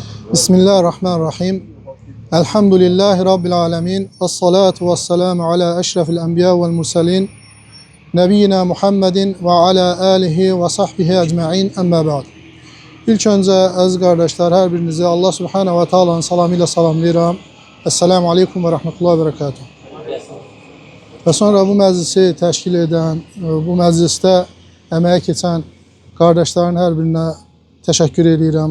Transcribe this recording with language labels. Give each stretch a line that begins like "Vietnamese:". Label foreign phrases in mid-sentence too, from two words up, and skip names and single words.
Arabic: بسم الله الرحمن الرحيم. الحمد لله رب العالمين. الصلاة والسلام على أشرف الأنبياء والمرسلين. نبينا محمد وعلى آله وصحبه أجمعين. أما بعد.
Azerbaijani: İlk öncə əziz qardaşlar, hər birinizi Allah
Arabic: سبحانه وتعالى'nın
Azerbaijani: salamı ilə salamlayıram.
Arabic: السلام عليكم ورحمة الله وبركاته.
Azerbaijani: Və sonra bu məclisi təşkil edən, bu məclisdə əməyə keçən qardaşların hər birinə təşəkkür edirəm.